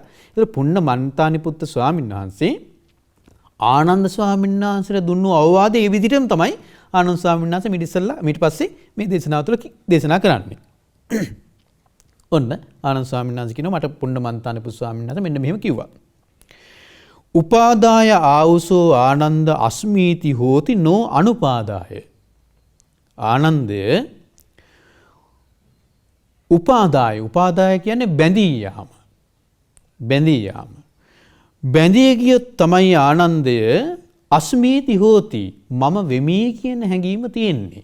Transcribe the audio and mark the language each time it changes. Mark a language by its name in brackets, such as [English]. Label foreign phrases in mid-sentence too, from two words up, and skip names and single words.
[Sinhala] ඒතර පුන්න මන්තානි පුත්ත ස්වාමීන් වහන්සේ ආනන්ද ස්වාමීන් වහන්සේට දුන්නු අවවාදය ඒ විදිහටම තමයි ආනන්ද ස්වාමීන් වහන්සේ ඊට පස්සේ මේ දේශනාව තුළ දේශනා කරන්නේ. ඔන්න ආනන්ද ස්වාමීන් වහන්සේ කියනවා මට පුන්න මන්තානි පුත්ත ස්වාමීන් වහන්සේ මෙන්න මෙහෙම කිව්වා. [Pali] උපාදාය ආවුසෝ ආනන්ද අස්මීති හෝති නෝ අනුපාදාය. [Sinhala] ආනන්දය උපාදාය කියන්නේ බැඳී යාම. බැඳී ගියොත් තමයි ආනන්දය [Pali] අස්මීති හෝති [Sinhala] මම වෙමි කියන හැඟීම තියෙන්නේ.